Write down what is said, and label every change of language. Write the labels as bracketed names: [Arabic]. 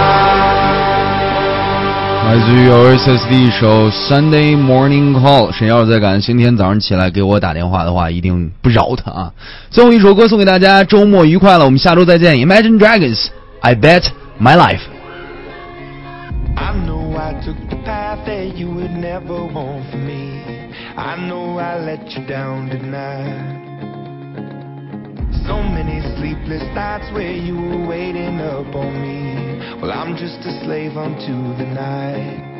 [Chinese] 来自于 Oasis 的一首 Sunday Morning Call。谁要是再敢今天早上起来给我打电话的话，一定不饶他啊！最后一首歌送给大家，周末愉快了，我们下周再见。 [English] Imagine Dragons I Bet My Life。 I know I took the path that you would never want for me. I know I let you down tonight. So many sleepless nights where you were waiting up on meWell, I'm just a slave unto the night.